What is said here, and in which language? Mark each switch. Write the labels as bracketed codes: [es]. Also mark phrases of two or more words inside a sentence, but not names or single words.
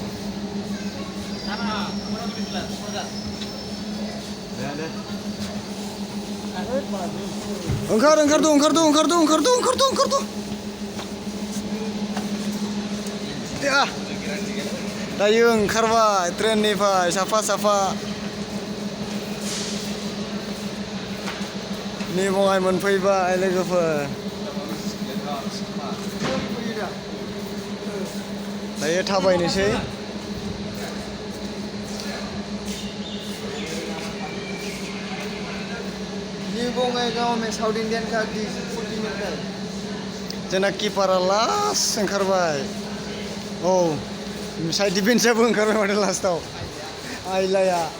[brx] ओंखारदो दायो ओंखारबाय ट्रेननिफ्राय साफा नि बङाइ मोनफैबाय लोगोफोर दायो थाबायनोसै [hi] न्यू बोंगाईगांव में [en] South Indian [hi] का डिश 40 मीटर [brx] जोंना किपारा लास्ट ओंखारबाय औ साइड डिफेन्सआबो ओंखारबाय माथो लास्टआव आइलाया